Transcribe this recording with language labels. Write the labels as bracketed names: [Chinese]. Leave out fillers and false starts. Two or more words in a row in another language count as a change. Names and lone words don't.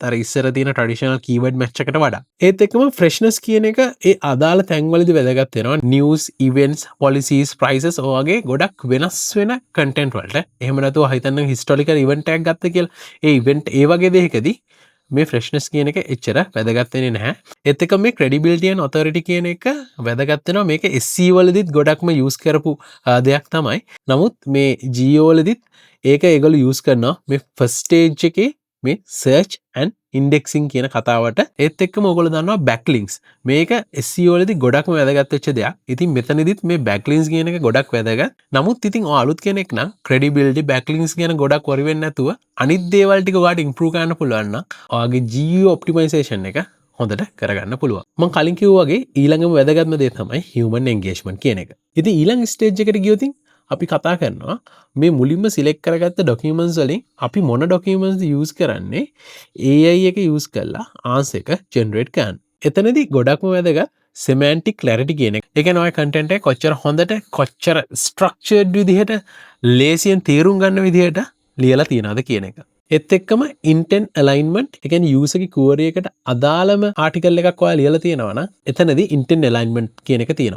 [Sinhala] අර ඉස්සර තියෙන [English] traditional keyword match [Sinhala] එකට වඩා. ඒත් එක්කම ෆ්‍රෙෂ්නස් කියන එක ඒ අදාළ තැන්වලදී වැදගත් වෙනවා. [English] news, events, policies, prices [Sinhala] ඔයගේ ගොඩක් වෙනස් වෙන කන්ටෙන්ට් වලට. එහෙම නැතුව හිතන්න [English] historical event [Sinhala] එකක් ගත්ත කියලා. ඒ ඉවෙන්ට් ඒ වගේ දෙයකදී මේ ෆ්‍රෙෂ්නස් කියන එක එච්චර වැදගත් වෙන්නේ නැහැ. ඒත් එක්ක මේ [English] credibility and authority [Sinhala] කියන එක වැදගත් වෙනවා. මේක SEO වලදීත් ගොඩක්ම යූස් කරපු දෙයක් තමයි. නමුත් මේ GEO වලදීත් ඒක ඒගොල්ලෝ යූස් කරනවා මේ [English] first stage [Sinhala] එකේ මේ [English] search and indexing [Sinhala] කියන කතාවට. ඒත් එක්කම ඔයගොල්ලෝ දන්නවා backlinks. මේක SEO වලදී ගොඩක්ම වැදගත් වෙච්ච දෙයක්. ඉතින් මෙතනදිත් මේ backlinks කියන එක ගොඩක් වැදගත්. නමුත් ඉතින් ඔය අලුත් කෙනෙක් නම් [English] credibility backlinks [Sinhala] කියන ගොඩක් worry වෙන්නේ නැතුව අනිත් දේවල් ටික ඔයාලට improve කරන්න පුළුවන් නම් ඔයාගේ [English] GEO optimization [Sinhala] එක හොඳට කරගන්න පුළුවන්. මම කලින් කිව්වා වගේ ඊළඟම වැදගත්ම දේ තමයි [English] human engagement [Sinhala] කියන එක. ඉතින් ඊළඟ ස්ටේජ් එකට ගියොත් අපි කතා කරනවා මේ මුලින්ම සිලෙක්ට් කරගත්ත ඩොකියුමන්ට්ස් වලින් අපි මොන ඩොකියුමන්ට්ස්ද යූස් කරන්නේ AI එක යූස් කරලා ආන්සර් එක ජෙනරේට් කරන්න. එතනදී ගොඩක්ම වැදගත් [English] semantic clarity [Sinhala] කියන එක. ඒ කියන්නේ ඔය කන්ටෙන්ට් එක කොච්චර හොඳට කොච්චර structured විදිහට ලේසියෙන් තේරුම් ගන්න විදිහට ලියලා තියනවද කියන එක. ඒත් එක්කම [English] intent alignment [Sinhala] ඒ කියන්නේ user ගේ query එකට අදාළම ආටිකල් එකක් ඔයා ලියලා තියෙනවා නම් එතනදී [English] intent alignment [Sinhala] කියන එක තියෙනවා.